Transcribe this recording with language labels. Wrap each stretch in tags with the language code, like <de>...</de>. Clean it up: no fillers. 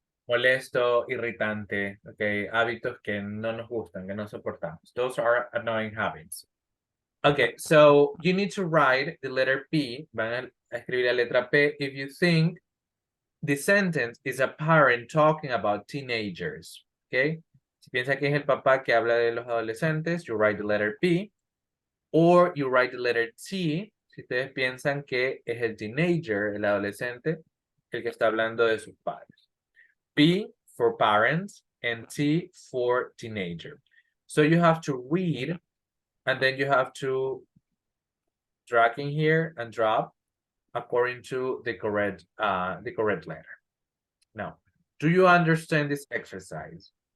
<es>Molesto, irritante, okay, hábitos que no nos gustan, que no soportamos.</es> <en>Those are annoying habits. Okay, so you need to write the letter P,</en> <es>van a escribir la letra P,</es> <en>if you think the sentence is a parent talking about teenagers, okay?</en> <es>Si piensa que es el papá que habla de los adolescentes,</es> <en>you write the letter P, or you write the letter T,</en> <es>si ustedes piensan que es el teenager, el adolescente, el que está hablando de sus padres.</es> <en>P for parents and T for teenager. So you have to read and then you have to drag in here and drop according to the correct letter. Now, do you understand this exercise?</en>